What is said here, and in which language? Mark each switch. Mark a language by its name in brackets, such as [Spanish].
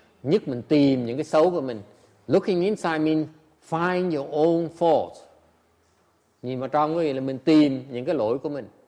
[Vietnamese] Nhất mình tìm những cái xấu của mình. [English] Looking inside means find your own faults. [Vietnamese] Nhìn vào trong có nghĩa là mình tìm những cái lỗi của mình.